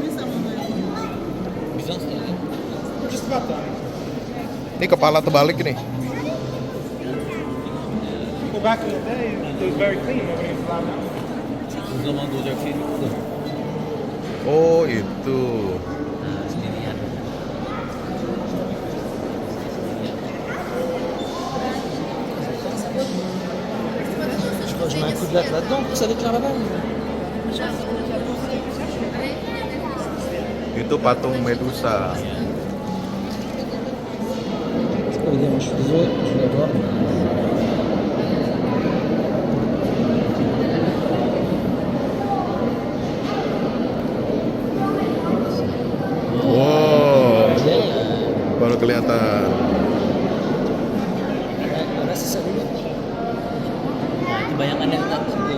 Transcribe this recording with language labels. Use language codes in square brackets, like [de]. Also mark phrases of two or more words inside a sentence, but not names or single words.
[tr] Bizans da ya. [id] Ini kepala terbalik nih. [en] Well, back in the day, it was very clean. Nobody was allowed out. [tr] O zaman doğacak şey yoktu. [id] Oh, itu. Nah, sendirian. [fr] Je mets un coup de latte là-dedans pour que ça déclare la balle. [id] Itu patung Medusa. [fr] Oh, bien, moi je suis désolé, je vais voir. [id] Wow, baru kelihatan. Nah, itu bayangan yang tadi situ.